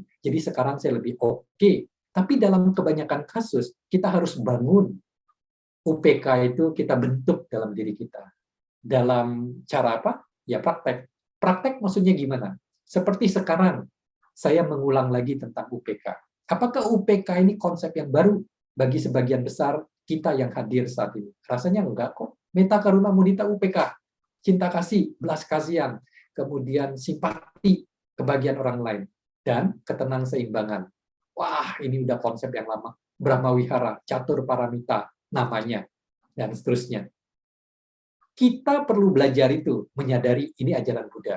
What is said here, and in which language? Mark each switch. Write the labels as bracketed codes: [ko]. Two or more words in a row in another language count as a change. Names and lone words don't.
[id] Jadi sekarang saya lebih oke. Tapi dalam kebanyakan kasus, kita harus bangun UPK itu kita bentuk dalam diri kita. Dalam cara apa? Ya praktek. Praktek maksudnya gimana? Seperti sekarang, saya mengulang lagi tentang UPK. Apakah UPK ini konsep yang baru bagi sebagian besar kita yang hadir saat ini? Rasanya enggak kok. [pi] Metta karuna mudita UPK. [id] Cinta kasih, belas kasihan, kemudian simpati kebagian orang lain, dan ketenang seimbangan. Wah, ini udah konsep yang lama. Brahma Wihara, Catur Paramita, namanya, dan seterusnya. Kita perlu belajar itu, menyadari ini ajaran Buddha.